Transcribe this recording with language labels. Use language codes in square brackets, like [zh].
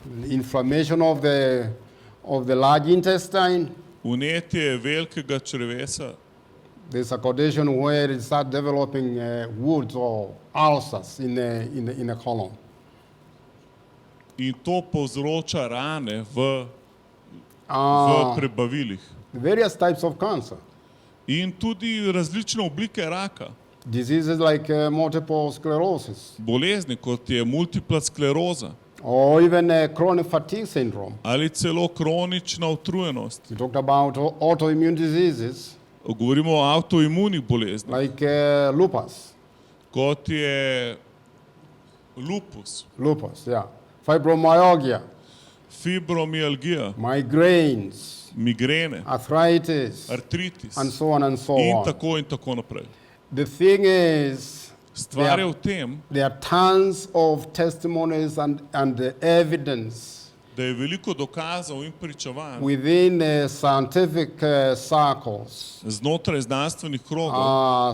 [en] inflammation of the large intestine. [sl] vnetje velikega črevesa, [en] There's a condition where it starts developing wounds or ulcers in the colon. [sl] in to povzroča rane v Uh, prebavilih. [en] various types of cancer, [sl] In tudi različne oblike raka, [en] diseases like multiple sclerosis, [sl] bolezni, kot je multipla skleroza, [en] or even a chronic fatigue syndrome. [sl] ali celo kronična utrujenost. [en] We talked about autoimmune diseases [sl] Govorimo o avtoimunih boleznih, [en] like lupus, [sl] kot je lupus, [en] yeah, fibromyalgia, [sl] fibromialgija, [en] migraines, [sl] migrene, [en] arthritis, [sl] artritis [en] and so on and so [sl] in [en] on. [sl] tako naprej. [en] The thing is, [sl] Stvar je v tem, [en] there are tons of testimonies and evidence [sl] da je veliko dokazov in pričevanj [en] within scientific circles, [sl] znotraj znanstvenih krogov,